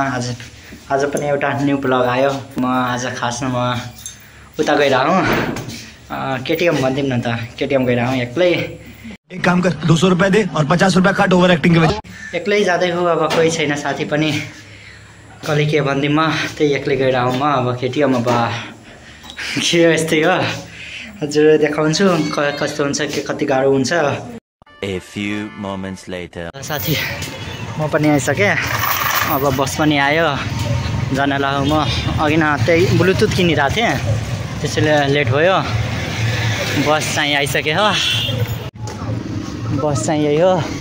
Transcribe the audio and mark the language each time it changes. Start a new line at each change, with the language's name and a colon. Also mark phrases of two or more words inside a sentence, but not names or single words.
Nepali: आज पनि एउटा
English: new blog
Nepali: आयो। म आज खासमा म उता गइराहु केटीएम भन्दिम न त केटीएम गइराहु एक्लै।
Hindi: एक काम कर 200 रुपए दे और 50 रुपए काट
English: over acting
Hindi: के वजह।
Nepali: एक्लै जाँदै हो अब कोही छैन साथी पनि कले के भन्दिम म त्यही एक्लै गइराहु म अब केटीएम। अब के यस्तै हो हजुर देखाउँछु कस्तो हुन्छ के कति गाह्रो हुन्छ।
English: A few moments later.
Nepali: साथी म पनि आइसकेँ अब बस पनि आयो जान लाग्यो। म अघि न त्यही ब्लुटुथ किनिरहेको थिएँ त्यसैले लेट भयो। बस चाहिँ आइसक्यो हो बस चाहिँ यही हो।